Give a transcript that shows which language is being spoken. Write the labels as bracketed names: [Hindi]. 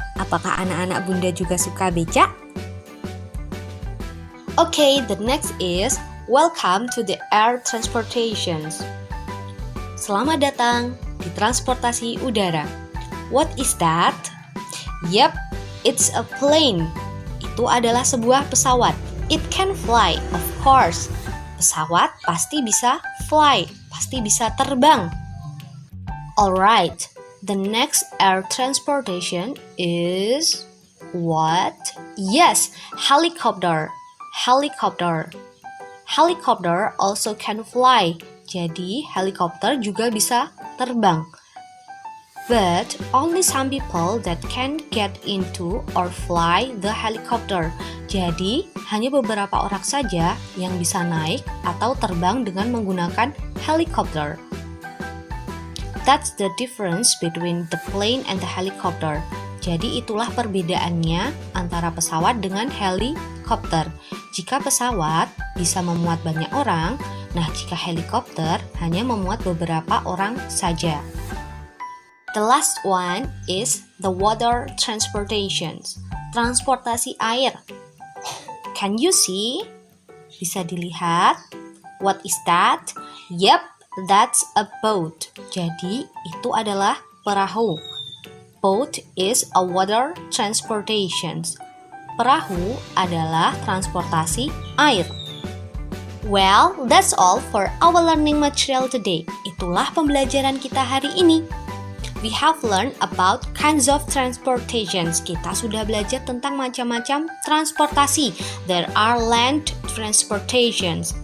[Indonesian] Apakah anak-anak bunda juga suka becak? [English] Okay, the next is welcome to the air transportations. [Indonesian] Selamat datang di transportasi udara. [English] What is that? Yep, it's a plane. [Indonesian] Itu adalah sebuah pesawat. [English] It can fly, of course. [Indonesian] Pesawat pasti bisa fly, pasti bisa terbang. [English] Alright, the next air transportation is what? Yes, helicopter. Helicopter. Helicopter also can fly. [Indonesian] Jadi, helikopter juga bisa terbang. [English] But only some people that can get into or fly the helicopter. [Indonesian] Jadi, hanya beberapa orang saja yang bisa naik atau terbang dengan menggunakan helikopter. [English] That's the difference between the plane and the helicopter. [Indonesian] Jadi itulah perbedaannya antara pesawat dengan helikopter. Jika pesawat bisa memuat banyak orang, nah jika helikopter hanya memuat beberapa orang saja. [English] The last one is the water transportation. [Indonesian] Transportasi air. [English] Can you see? [Indonesian] Bisa dilihat. [English] What is that? Yep, that's a boat. [Indonesian] Jadi itu adalah perahu. [English] Boat is a water transportation. [Indonesian] Perahu adalah transportasi air. [English] Well, that's all for our learning material today. [Indonesian] Itulah pembelajaran kita hari ini. [English] We have learned about kinds of transportations. [Indonesian] Kita sudah belajar tentang macam-macam transportasi. [English] There are land transportations.